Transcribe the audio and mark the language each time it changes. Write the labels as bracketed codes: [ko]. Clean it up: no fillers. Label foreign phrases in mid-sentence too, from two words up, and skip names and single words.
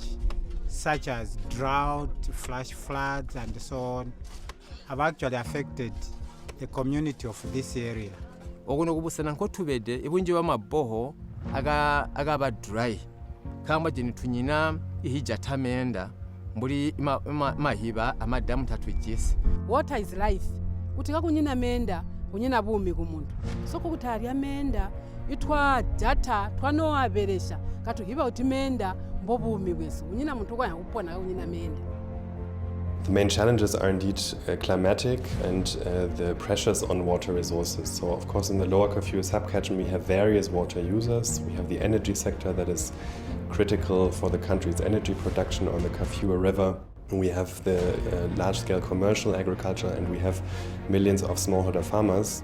[en] such as drought, flash floods, and so on, have actually affected the community of this area. [toi] Okuno kubusana nkotubede ibunje bamaboho agaba dry kamba jini tunyina ihija tamenda mbuli mahiba amadamu tatwijisi. [en] Water is life. [toi] Kutika kunyina menda kunyina bumi kumuntu soko kutalya menda itwa data twanoaberesha katuhiba uti menda mbobumi bwesu kunyina muntu kwa yakupona kunyina menda. [en] The main challenges are indeed climatic and the pressures on water resources. So of course in the lower Kafue subcatchment we have various water users. We have the energy sector that is critical for the country's energy production on the Kafue River. We have the large-scale commercial agriculture, and we have millions of smallholder farmers.